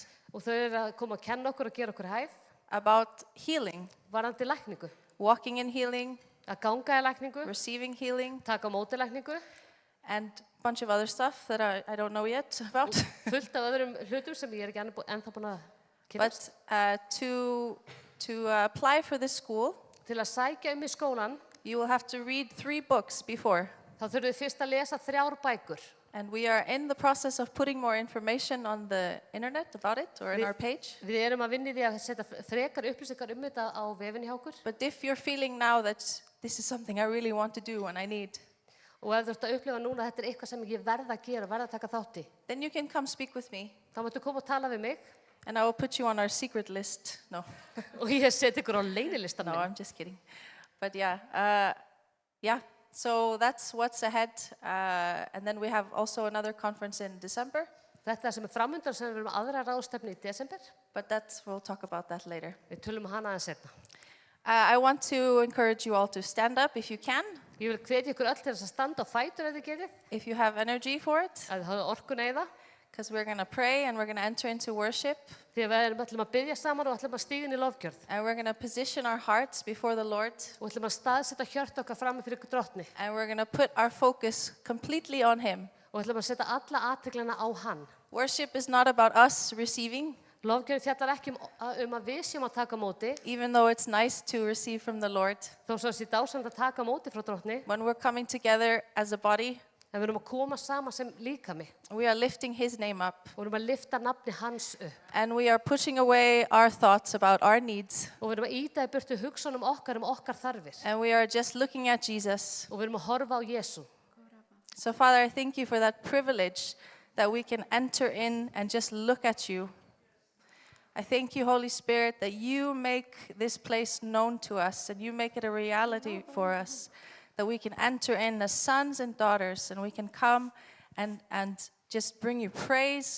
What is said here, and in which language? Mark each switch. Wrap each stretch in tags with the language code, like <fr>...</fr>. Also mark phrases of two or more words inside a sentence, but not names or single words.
<is>og þau eru að koma að kenna okkur og gera okkur hæf</is> <en>about healing,</en> <is>varðandi lækningu.</is> <en>walking in healing,</en> <is>Að ganga í lækningu,</is> <en>receiving healing,</en> <is>taka á móti lækningu,</is> <en>and a bunch of other stuff that I don't know yet about.</en> <is>fullt af öðrum hlutum sem ég er ekki ennþá búin að kynnast.</is> <en>But to apply for this school,</en> <is>Til að sækja í skólan,</is> <en>you will have to read 3 books before.</en> <is>þá þurfum við fyrst að lesa 3 bækur.</is> <en>And we are in the process of putting more information on the internet about it or in our page.</en> <is>Við erum að vinna í því að setja frekar upplýsingar þetta á vefinni hjá okkur.</is> <en>But if you're feeling now that this is something I really want to do and I need,</en> <is>Og ef þú ert að upplifa núna að þetta er eitthvað sem ég verð að gera, verð að taka þátt í,</is> <en>then you can come speak with me</en> <is>þá máttu koma og tala við mig</is> <en>and I will put you on our secret list. No,</en> <is>og ég seti ykkur á leynilistan</is> <en>no,</en> <is>minn.</is> <en>I'm just kidding. But yeah, so that's what's ahead. And then we have also another conference in December,</en> <is>Þetta sem framundan sem við erum aðra ráðstefnu í desember.</is> <en>but we'll talk about that later.</en> <is>Við tölum hana aðeins seinna.</is> <en>I want to encourage you all to stand up if you can.</en> <is>Ég vil hvetja ykkur öll til þess að standa á fætur ef þið getið,</is> <en>if you have energy for it,</en> <is>að þið hafið orkuna í það.</is> <en>because we're going to pray and we're going to enter into worship.</en> <is>Því að við ætlum að biðja saman og ætlum að stíga inn í lofgjörð.</is> <en>And we're going to position our hearts before the Lord.</en> <is>Og ætlum að staðsetja hjört okkar fram fyrir drottni.</is> <en>And we're going to put our focus completely on Him.</en> <is>Og ætlum að setja alla athyglinna á hann.</is> <en>Worship is not about us receiving,</en> <is>Lofgjörð fjallar ekki að við séum að taka á móti,</is> <en>even though it's nice to receive from the Lord.</en> <is>þó svo sé dásamt að taka á móti frá drottni.</is> <en>When we're coming together as a body,</en> <is>En við erum að koma saman sem líkami.</is> <en>we are lifting His name up.</en> <is>Og við erum að lyfta nafni hans upp.</is> <en>And we are pushing away our thoughts about our needs.</en> <is>Og við erum að íta í burtu hugsunum okkar þarfir.</is> <en>And we are just looking at Jesus.</en> <is>Og við erum að horfa á Jesú.</is> <en>So, Father, I thank you for that privilege that we can enter in and just look at you. I thank you, Holy Spirit, that you make this place known to us and you make it a reality for us, that we can enter in as sons and daughters and we can come and just bring you praise.</en>